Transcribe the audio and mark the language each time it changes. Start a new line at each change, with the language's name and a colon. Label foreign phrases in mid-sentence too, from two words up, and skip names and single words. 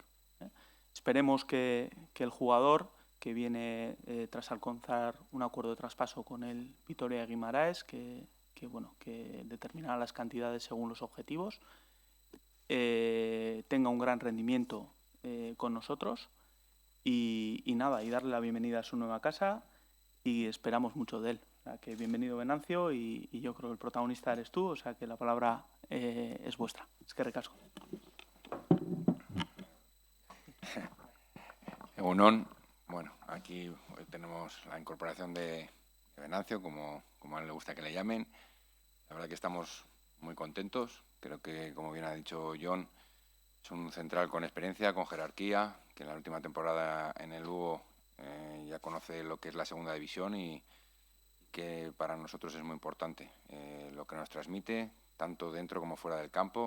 Spanish: Esperemos que el jugador, que viene tras alcanzar un acuerdo de traspaso con el Vitoria Guimaraes, que determinará las cantidades según los objetivos, tenga un gran rendimiento con nosotros y darle la bienvenida a su nueva casa, y esperamos mucho de él. Que bienvenido Venancio, y yo creo que el protagonista eres tú, o sea que la palabra es vuestra.
Basque: Eskerrik asko. Egunon, bueno,
Spanish: aquí hoy tenemos la incorporación de Venancio, como a él le gusta que le llamen. La verdad que estamos muy contentos. Creo que, como bien ha dicho John, es un central con experiencia, con jerarquía, que en la última temporada en el Lugo ya conoce lo que es la segunda división y que para nosotros es muy importante lo que nos transmite, tanto dentro como fuera del campo.